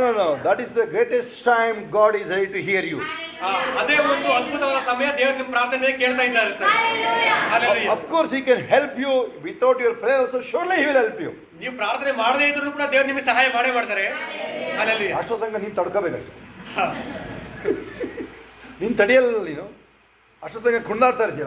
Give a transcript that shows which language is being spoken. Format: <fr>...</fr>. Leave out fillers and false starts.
<en>No. That is the greatest time God is ready to hear you.</en> <kn>ಅದೇ ಒಂದು ಅದ್ಭುತವಾದ ಸಮಯ, ದೇವರು ನಿಮ್ಮ ಪ್ರಾರ್ಥನೆ ಕೇಳ್ತಾ ಇದ್ದಾರೆ.</kn> <en>Of course he can help you without your prayer also. Surely he will help you.</en> <kn>ನೀವು ಪ್ರಾರ್ಥನೆ ಮಾಡದೇ ಇದ್ರೂ ಕೂಡ ದೇವರು ನಿಮಗೆ ಸಹಾಯ ಮಾಡೇ ಮಾಡ್ತಾರೆ.</kn> <en>Hallelujah.</en> <kn>ಅಷ್ಟೊತ್ತಂಗ ನೀನು ತಡ್ಕೋಬೇಕಷ್ಟೆ. ನೀನು ತಡೆಯಲ್ಲ, ನೀನು ಅಷ್ಟೊತ್ತಂಗ ಕುಂದಾಡ್ತಾ ಇರ್ತೀಯ.</kn>